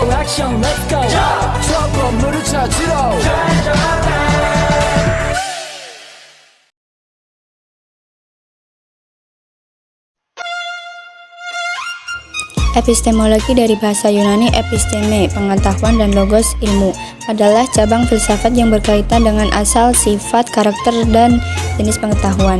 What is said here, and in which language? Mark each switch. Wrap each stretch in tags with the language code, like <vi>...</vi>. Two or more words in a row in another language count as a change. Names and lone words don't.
<ko>액션</ko> <en>let's go</en> <ko>저 건물을 찾으러</ko> <id>Epistemologi dari bahasa Yunani episteme, pengetahuan, dan logos, ilmu, adalah cabang filsafat yang berkaitan dengan asal, sifat, karakter, dan jenis pengetahuan.</id>